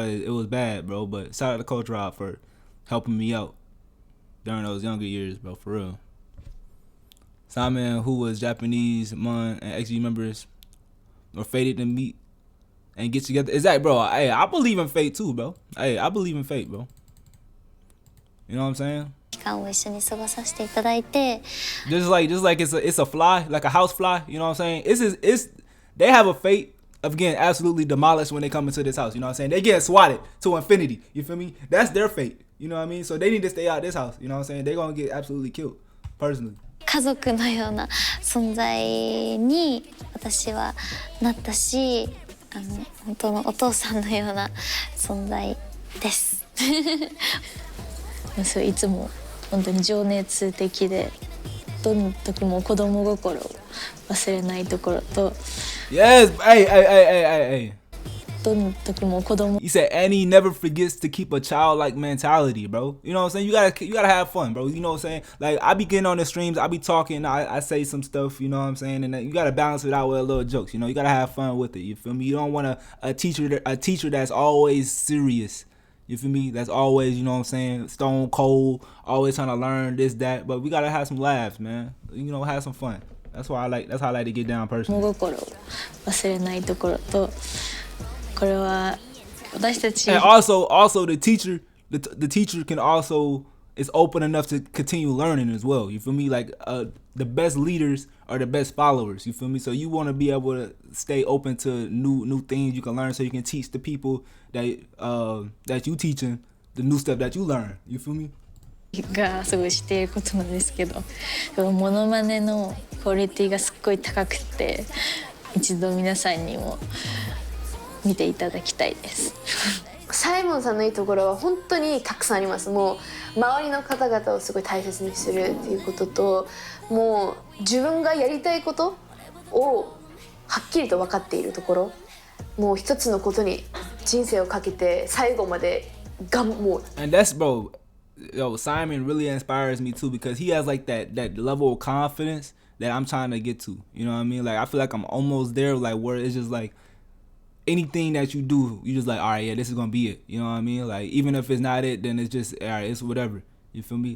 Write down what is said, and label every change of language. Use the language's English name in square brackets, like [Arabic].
[English] It was bad, bro. But shout out to Coach Rob for helping me out during those younger years, bro. For real. Simon, who was Japanese, Mon, and XG members were fated to meet and get together. Exactly, bro. Hey, I believe in fate too, bro. Hey, I believe in fate, bro. You know what I'm saying? [Japanese] 期間を一緒に過ごさせていただいて、 [English] Just like it's a fly, like a house fly. You know what I'm saying? It's they have a fate of getting absolutely demolished when they come into this house. You know what I'm saying? They get swatted to infinity. You feel me? That's their fate. You know what I mean? So they need to stay out of this house. You know what I'm saying? They're gonna get absolutely killed, personally. [Japanese] 家族のような存在に私はなったし、本当のお父さんのような存在です。そういつも本当に情熱的で、どの時も子供心を忘れないところと。 [English] Yes, hey. [Japanese] どの時も子供。 [English] He said, and he never forgets to keep a childlike mentality, bro. You know what I'm saying? You gotta have fun, bro. You know what I'm saying? Like I be getting on the streams, I be talking, I say some stuff, you know what I'm saying? And you gotta balance it out with a little jokes. You know, you gotta have fun with it. You feel me? You don't want a teacher that's always serious. You feel me? That's always, you know what I'm saying, stone cold, always trying to learn this, that. But we gotta have some laughs, man. You know, have some fun. That's how I like to get down personally. [Japanese] 心を忘れないところと、これは私たち。 [English] And also the teacher can also is open enough to continue learning as well. You feel me? Like the best leaders are the best followers. You feel me? So you want to be able to stay open to new things you can learn, so you can teach the people that you teaching the new stuff that you learn. You feel me? [Japanese] がすごいしていることなんですけど、モノマネのクオリティがすっごい高くて、一度皆さんにも見ていただきたいです。サイモンさんのいいところは本当にたくさんあります。もう周りの方々をすごい大切にするっていうことと、もう自分がやりたいことをはっきりと分かっているところ、もう一つのことに人生をかけて最後までもう。 [English] And that's bro, Simon really inspires me too, because he has like that level of confidence that I'm trying to get to. You know what I mean? Like I feel like I'm almost there, like where it's just like anything that you do, you just like, all right, yeah, this is gonna be it. You know what I mean? Like even if it's not it, then it's just all right, it's whatever. You feel me?